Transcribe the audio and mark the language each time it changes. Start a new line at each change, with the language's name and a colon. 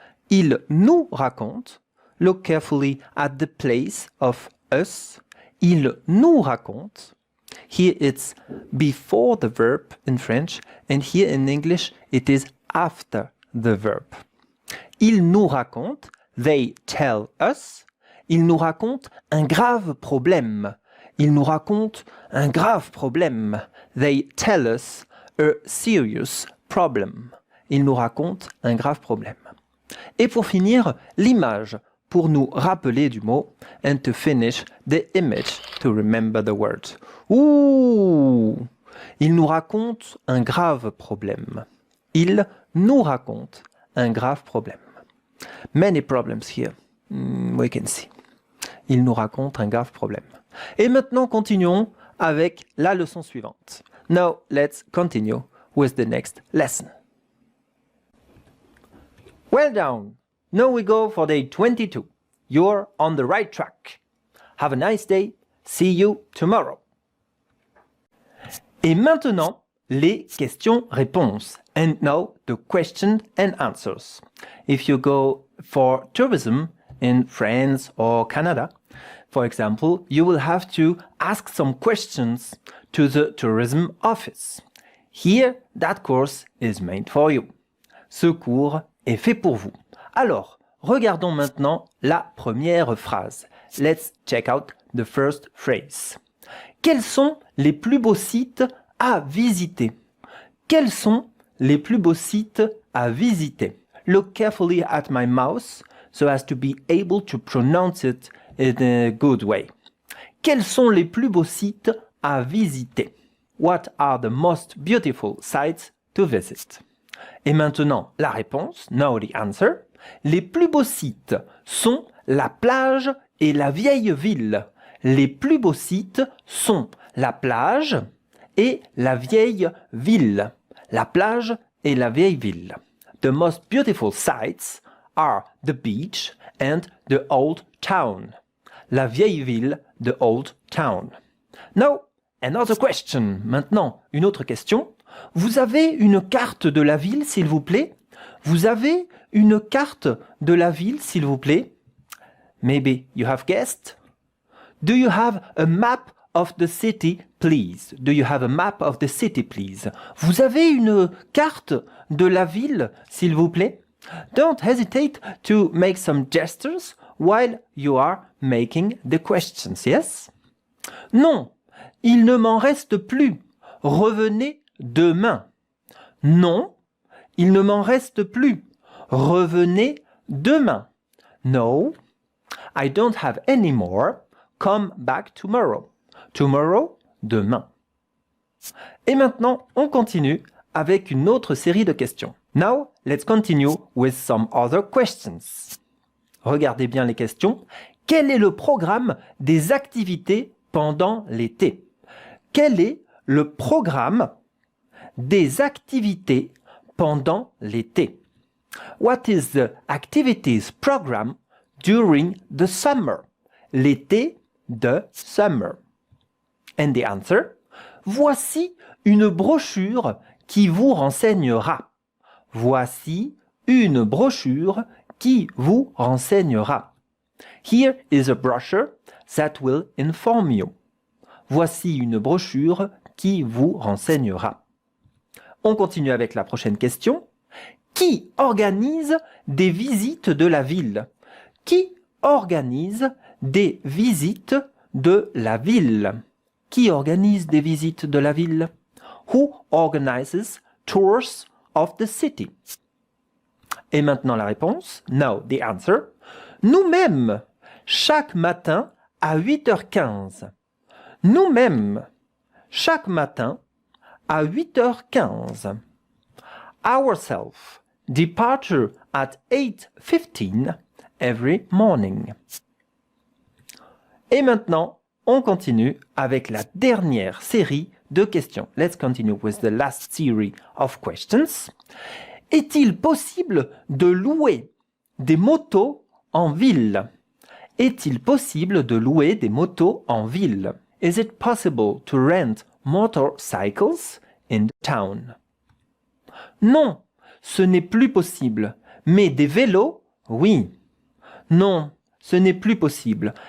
French: Ils nous racontent.
English: Look carefully at the place of us.
French: Ils nous racontent.
English: Here it's before the verb in French, and here in English it is after the verb.
French: Ils nous racontent,
English: they tell us.
French: Ils nous racontent un grave problème. Ils nous racontent un grave problème.
English: They tell us a serious problem.
French: Ils nous racontent un grave problème. Et pour finir, l'image pour nous rappeler du mot
English: and to finish the image to remember the word.
French: Ouh! Il nous raconte un grave problème. Il nous raconte un grave problème.
English: Many problems here. We can see.
French: Il nous raconte un grave problème. Et maintenant, continuons avec la leçon suivante.
English: Now, let's continue with the next lesson. Well done! Now we go for day 22. You're on the right track. Have a nice day. See you tomorrow.
French: Et maintenant, les questions-réponses.
English: And now the question and answers. If you go for tourism in France or Canada, for example, you will have to ask some questions to the tourism office. Here, that course is made for you.
French: Ce cours est fait pour vous. Alors, regardons maintenant la première phrase.
English: Let's check out the first phrase.
French: Quels sont les plus beaux sites à visiter? Quels sont les plus beaux sites à visiter?
English: Look carefully at my mouth so as to be able to pronounce it in a good way.
French: Quels sont les plus beaux sites à visiter?
English: What are the most beautiful sites to visit?
French: Et maintenant, la réponse,
English: now the answer.
French: Les plus beaux sites sont la plage et la vieille ville. Les plus beaux sites sont la plage et la vieille ville. La plage et la vieille ville.
English: The most beautiful sites are the beach and the old town.
French: La vieille ville,
English: the old town. Now, another question.
French: Maintenant, une autre question. Vous avez une carte de la ville, s'il vous plaît? Vous avez une carte de la ville, s'il vous plaît?
English: Maybe you have guessed. Do you have a map of the city, please? Do you have a map of the city, please?
French: Vous avez une carte de la ville, s'il vous plaît?
English: Don't hesitate to make some gestures while you are making the questions, yes?
French: Non, il ne m'en reste plus. Revenez demain. Non, il ne m'en reste plus. Revenez demain.
English: No, I don't have any more. Come back tomorrow. Tomorrow,
French: demain. Et maintenant, on continue avec une autre série de questions.
English: Now, let's continue with some other questions.
French: Regardez bien les questions. Quel est le programme des activités pendant l'été? Quel est le programme des activités pendant l'été?
English: What is the activities program during the summer?
French: L'été de
English: summer. And the answer?
French: Voici une brochure qui vous renseignera. Voici une brochure qui vous renseignera.
English: Here is a brochure that will inform you.
French: Voici une brochure qui vous renseignera. On continue avec la prochaine question. Qui organise des visites de la ville? Qui organise des visites de la ville? Qui organise des visites de la ville?
English: Who organizes tours of the city?
French: Et maintenant la réponse.
English: Now the answer.
French: Nous-mêmes, chaque matin à 8h15. Nous-mêmes, chaque matin à 8h15.
English: Ourselves, departure at 8:15 every morning.
French: Et maintenant, on continue avec la dernière série de questions.
English: Let's continue with the last series of questions.
French: Est-il possible de louer des motos en ville? Est-il possible de louer des motos en ville?
English: Is it possible to rent motorcycles in the town?
French: Non, ce n'est plus possible. Mais des vélos, oui. Non, ce n'est plus possible.